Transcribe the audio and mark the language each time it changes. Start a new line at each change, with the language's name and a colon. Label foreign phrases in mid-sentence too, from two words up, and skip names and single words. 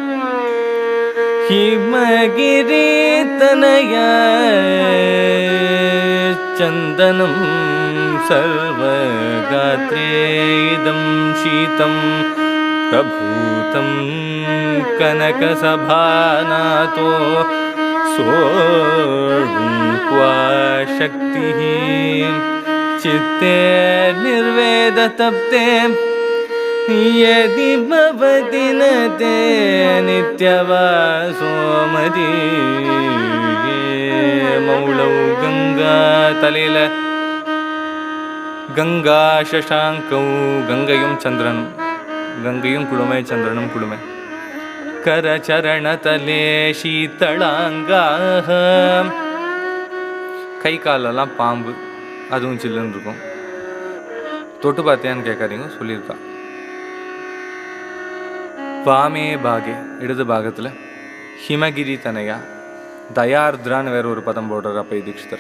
Sanskrit: हिमगिरि तनय चन्दनं सर्वगात्रे इदं शीतं प्रभूतम् कनकसभानाथो सोढुं क्व शक्तिः चित्ते निर्वेद तप्ते यदि भवति न ते नित्यवासोमति. मौलौ गंगा तलिल गंगा शशांकौ
Tamil: கங்கையும் சந்திரனும் கங்கையும் குடுமை சந்திரனும் குடுமை
Sanskrit: करचरण तले शीतलांगाः
Tamil: கை காலெல்லாம் பாம்பு, அதுவும் சில்லுன்னு இருக்கும். தொட்டு பார்த்தியான்னு கேட்காதீங்க, சொல்லியிருக்கா.
Sanskrit: वामे भागे
Tamil: இடது பாகத்தில்
Sanskrit: हिमगिरि तनया
Tamil: தயார்திரான்னு வேற ஒரு பதம் போடுறார் அப்பைய தீட்சிதர்.